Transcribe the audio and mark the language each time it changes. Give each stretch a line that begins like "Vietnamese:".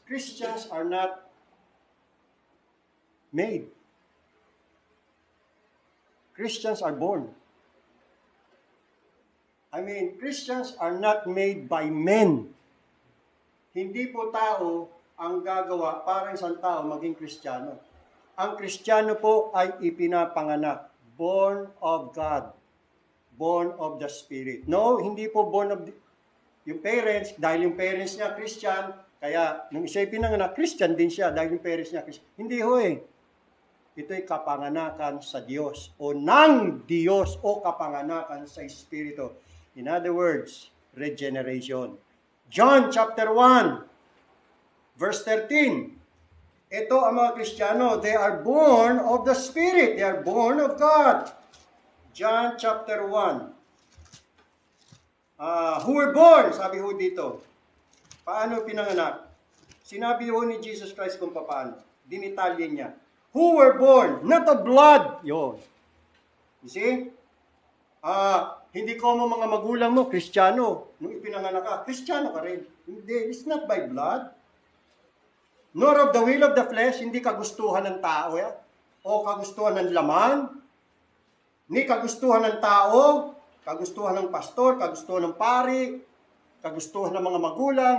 English: Christians are not made. Christians are born. Christians are not made by men.
Filipino: Hindi po tao ang gagawa para isang tao maging Kristiyano. Ang Kristiyano po ay ipinapanganak.
English: Born of God. Born of the Spirit.
Filipino: No, hindi po born of yung parents, dahil yung parents niya Christian, kaya nung siya ipinanganak, Christian din siya dahil yung parents niya Christian. Hindi ho eh. Ito'y kapanganakan sa Diyos o ng Diyos o kapanganakan sa Espiritu.
English: In other words, regeneration. John chapter 1, verse 13.
Filipino: Ito ang mga Kristiyano,
English: they are born of the Spirit. They are born of God. John chapter 1. Who were born,
Filipino: sabi ho dito. Paano pinanganak? Sinabi ho ni Jesus Christ kung paano. Dinitalye niya.
English: Who were born, not of blood. Yun. You see?
Filipino: Hindi ko mo mga magulang mo, Kristiyano. Nung ipinanganak ka, Kristiyano ka rin. Hindi,
English: it's not by blood. Nor of the will of the flesh,
Filipino: hindi kagustuhan ng tao. O kagustuhan ng laman. Ni kagustuhan ng tao, kagustuhan ng pastor, kagustuhan ng pari, kagustuhan ng mga magulang.